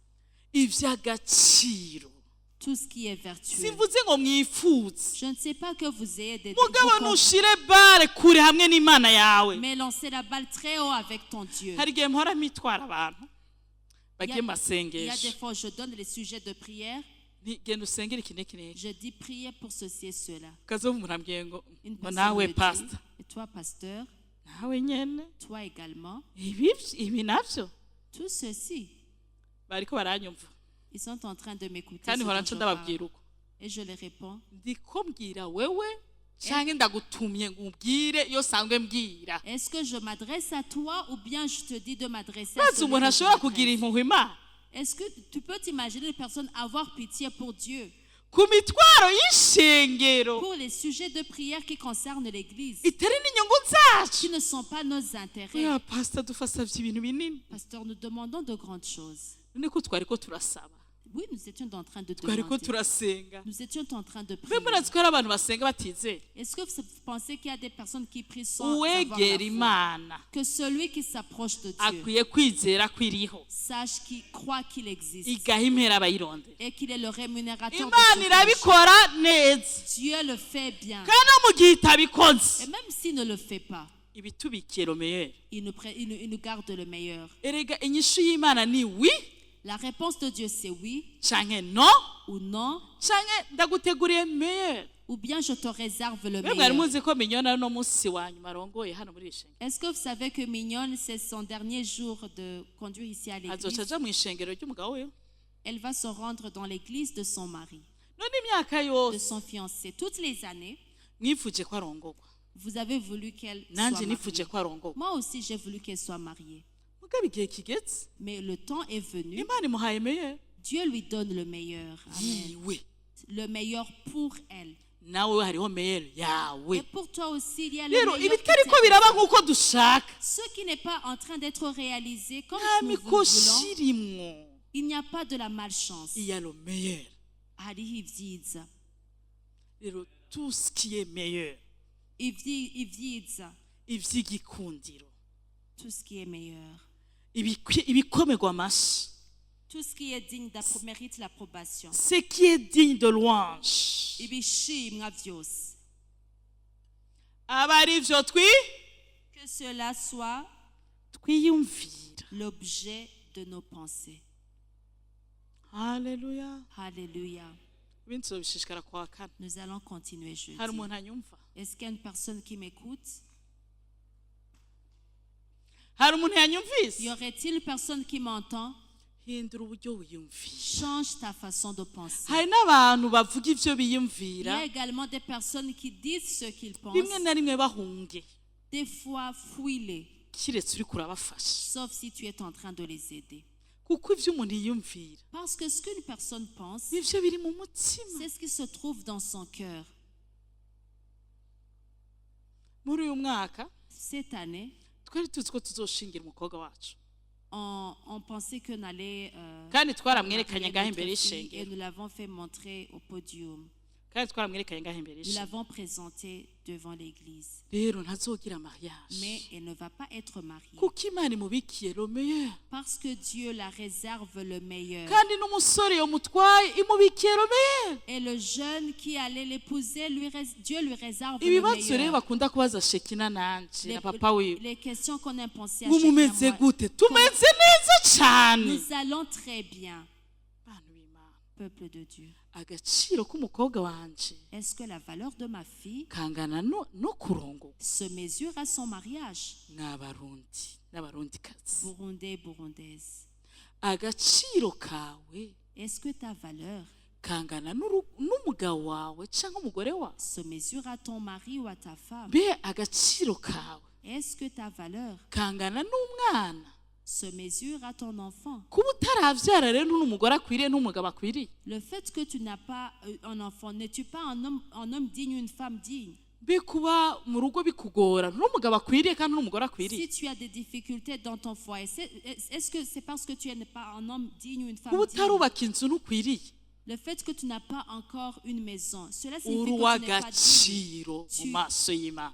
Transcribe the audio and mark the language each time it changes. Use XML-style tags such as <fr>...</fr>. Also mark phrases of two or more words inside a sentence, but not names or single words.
<rn>ivy'agaciro.</rn> <fr>Tout ce qui est vertueux.</fr> <rn>Sivuze ngo mwifuze,</rn> <fr>Je ne sais pas que vous ayez des</fr> <rn>mugabo</rn> <fr>vous</fr> <rn>ntushire bare kure hamwe n'Imana yawe.</rn> <fr>mais lancez la balle très haut avec ton Dieu.</fr> <rn>Hari igihe mpora mitwara abantu</rn> <fr>Il y</fr> <rn>bagiye</rn> <fr>a des</fr> <rn>masengesho,</rn> <fr>fois, je donne les sujets de prière.</fr> <rn>genda usengere iki n'iki n'iki.</rn> <fr>Je dis priez pour ceci et cela.</fr> <rn>Kazovu murambwiye ngo</rn> <fr>Une</fr> <rn>ngo</rn> <fr>personne</fr> <rn>nawe me dit, pastor,</rn> <fr>et toi, pasteur,</fr> <rn>nawe nyene</rn> <fr>toi également,</fr> <rn>ibi navyo</rn> <fr>tout ceci,</fr> <rn>bariko baranyumva,</rn> <fr>ils sont en train de m'écouter.</fr> <rn>kandi</rn> <fr>ce</fr> <rn>nkora</rn> <fr>dont</fr> <rn>nco</rn> <fr>je parle.</fr> <rn>ndababwira uko</rn> <fr>Et je les réponds.</fr> <rn>ndiko mbwira wewe canke ndagutumye ngo ubwire iyo sanzwe mbwira.</rn> <fr>Est-ce que je m'adresse à toi ou bien je te dis de m'adresser à</fr> <rn>Maze</rn> <fr>celui</fr> <rn>umuntu</rn> <fr>que je</fr> <rn>ashobora kugira</rn> <fr>m'adresse?</fr> <rn>impuhwe Imana</rn> <fr>Est-ce que tu peux t'imaginer une personne avoir pitié pour Dieu,</fr> <rn>ku mitwaro y'ishengero</rn> <fr>pour les sujets de prière qui concernent l'Église,</fr> <rn>itari n'inyungu zacu?</rn> <fr>qui ne sont pas nos intérêts?</fr> <rn>oya pastor dufasavye ibintu binini,</rn> <fr>Pasteur, nous demandons de grandes choses.</fr> <rn>none ko twariko turasaba,</rn> <fr>Oui, nous étions en train de</fr> <rn>twariko</rn> <fr>demander.</fr> <rn>turasenga.</rn> <fr>Nous étions en train de</fr> <rn>mbe</rn> <fr>prier.</fr> <rn>murazi ko hari abantu basenga batizera?</rn> <fr>Est-ce que vous pensez qu'il y a des personnes qui prient sans avoir la</fr> <rn>uwegera</rn> <fr>foi?</fr> <rn>Imana</rn> <fr>Que celui qui s'approche de Dieu</fr> <rn>akwiye kwizera ko iriho,</rn> <fr>sache qu'il croit qu'il existe</fr> <rn>igaha impera abayirondera.</rn> <fr>et qu'il est le rémunérateur de</fr> <rn>Imana</rn> <fr>ceux qui</fr> <rn>irabikora neza,</rn> <fr>cherchent. Dieu le fait bien.</fr> <rn>kandi no mu gihe itabikoze</rn> <fr>Et même s'il ne le fait pas,</fr> <rn>ibitubikiye romeyeri.</rn> <fr>il nous garde le meilleur.</fr> <rn>Erega inyishu y'Imana ni wi</rn> <fr>La réponse de Dieu, c'est oui</fr> <rn>canke no,</rn> <fr>ou non,</fr> <rn>canke ndaguteguriye meyeri.</rn> <fr>ou bien je te réserve le</fr> <rn>mwe mwari</rn> <fr>meilleur.</fr> <rn>muzi ko minyona ari no munsi wa nyuma arongoye hano muri iri shengero,</rn> <fr>Est-ce que vous savez que Mignonne, c'est son dernier jour de conduire ici à</fr> <rn>azoca</rn> <fr>l'église?</fr> <rn>aja mu ishengero ry'umugabo we.</rn> <fr>Elle va se rendre dans l'église de son mari,</fr> <rn>None imyaka</rn> <fr>de</fr> <rn>yose</rn> <fr>son fiancé. Toutes les années,</fr> <rn>mwifuje ko arongorwa,</rn> <fr>vous avez voulu qu'elle soit</fr> <rn>nanje</rn> <fr>mariée.</fr> <rn>nifuje ko arongorwa,</rn> <fr>Moi aussi, j'ai voulu qu'elle soit mariée.</fr> <rn>mugabo igihe kigeze</rn> <fr>Mais le temps est venu.</fr> <rn>Imana imuhaye meyeri</rn> <fr>Dieu lui donne le meilleur. Amen.</fr> <rn>yiwe,</rn> <fr>Le meilleur pour elle.</fr> <rn>nawe hariho meyeri</rn> <fr>Et</fr> <rn>yawe.</rn> <fr>pour toi aussi, il y a le</fr> <rn>Rero</rn> <fr>meilleur. qui</fr> <rn>ibitariko</rn> <fr>t'attend.</fr> <rn>biraba nk'uko dushaka</rn> <fr>Ce qui n'est pas en train d'être réalisé comme</fr> <rn>nta</rn> <fr>nous le</fr> <rn>mikoshi</rn> <fr>voulons,</fr> <rn>irimwo,</rn> <fr>il n'y a pas de la malchance.</fr> <rn>iya lo meyeri. Hariho ivyiza.</rn> <fr>Rero tout ce qui est meilleur,</fr> <rn>Ivyiza. ivy'igikundiro,</rn> <fr>Tout ce qui est meilleur.</fr> <rn>ibikomerwa amashi,</rn> <fr>Tout ce qui est digne mérite l'approbation. ce qui est digne de louange,</fr> <rn>Ibishimwa vyose. aba ari vyo</rn> <fr>Que cela soit</fr> <rn>twiyumvira.</rn> <fr>l'objet de nos pensées.</fr> <rn>Haleluya.</rn> <fr>Alléluia.</fr> <rn>Ibindi tuzobishishikara kwa kane.</rn> <fr>Nous allons continuer jeudi.</fr> <rn>Hari umuntu anyumva?</rn> <fr>Est-ce qu'il y a une personne qui m'écoute?</fr> <rn>Hari umuntu</rn> <fr>Y</fr> <rn>yanyumvise?</rn> <fr>aurait-il une personne qui m'entend?</fr> <rn>hindura uburyo wiyumvira.</rn> <fr>Change ta façon de penser.</fr> <rn>Hari n'abantu bavuga ivyo</rn> <fr>Il y</fr> <rn>biyumvira</rn> <fr>a également des personnes qui disent ce qu'ils pensent.</fr> <rn>rimwe na rimwe bahunge</rn> <fr>Des fois, fuis-les,</fr> <rn>kiretse uriko urabafasha,</rn> <fr>sauf si tu es en train de les aider.</fr> <rn>kuko ivyo umuntu yiyumvira</rn> <fr>Parce que ce qu'une personne pense,</fr> <rn>nivyo biri mu mutima.</rn> <fr>c'est ce qui se trouve dans son cœur.</fr> <rn>Muri uyu mwaka</rn> <fr>Cette année,</fr> <rn>twari tuzi ko tuzoshingira umukobwa wacu,</rn> <fr>on pensait qu'on allait</fr> <rn>kandi</rn> <fr>marier</fr> <rn>twaramwerekanye ngaho</rn> <fr>notre</fr> <rn>imbere</rn> <fr>fille et</fr> <rn>y'ishengero,</rn> <fr>nous l'avons fait montrer au podium.</fr> <rn>kandi twaramwerekanye ngaho imbere</rn> <fr>Nous</fr> <rn>y'ishengero.</rn> <fr>l'avons présentée devant l'église.</fr> <rn>Rero ntazogira mariage</rn> <fr>Mais elle ne va pas être mariée.</fr> <rn>kuko Imana imubikiye</rn> <fr>le meilleur, Parce que Dieu la réserve le meilleur.</fr> <rn>kandi n'umusore yomutwaye imubikiye</rn> <fr>le meilleur. Et le jeune qui allait l'épouser, Dieu lui réserve le</fr> <rn>Ibibazo rero</rn> <fr>meilleur.</fr> <rn>bakunda kubaza Shekina nanje na papa wiwe,</rn> <fr>Les questions qu'on a pensées à</fr> <rn>ngo mumeze</rn> <fr>chacun,</fr> <rn>gute? Tumeze neza cyane.</rn> <fr>nous allons très bien,</fr> <rn>Bantu b'Imana,</rn> <fr>peuple de Dieu.</fr> <rn>agaciro k'umukobwa wanje</rn> <fr>Est-ce que la valeur de ma fille</fr> <rn>kangana no kurongo</rn> <fr>se mesure à son mariage?</fr> <rn>n'abarundi n'abarundikazi.</rn> <fr>Burundais, burundaise.</fr> <rn>Agaciro kawe</rn> <fr>Est-ce que ta valeur</fr> <rn>kangana n'umugabo wawe cyangwa umugore wawe.</rn> <fr>se mesure à ton mari ou à ta femme?</fr> <rn>Be agaciro kawe</rn> <fr>Est-ce que ta valeur</fr> <rn>kangana n'umwana.</rn> <fr>se mesure à ton enfant?</fr> <rn>Kuba utaravyara rero n'umugore akwiriye n'umugabo akwiriye,</rn> <fr>Le fait que tu n'as pas un enfant, n'es-tu pas un homme digne ou une femme digne?</fr> <rn>be kuba mu rugo bikugora n'umugabo akwiriye kandi n'umugore</rn> <fr>Si</fr> <rn>akwiriye.</rn> <fr>tu as des difficultés dans ton foyer, est-ce que c'est parce que tu n'es pas un homme digne ou une femme</fr> <rn>Kuba</rn> <fr>digne?</fr> <rn>utarubaka inzu ntukwiriye,</rn> <fr>Le fait que tu n'as pas encore une maison, cela</fr> <rn>uri</rn> <fr>signifie que tu n'es pas digne.</fr> <rn>uw'agaciro mu maso y'Imana.</rn>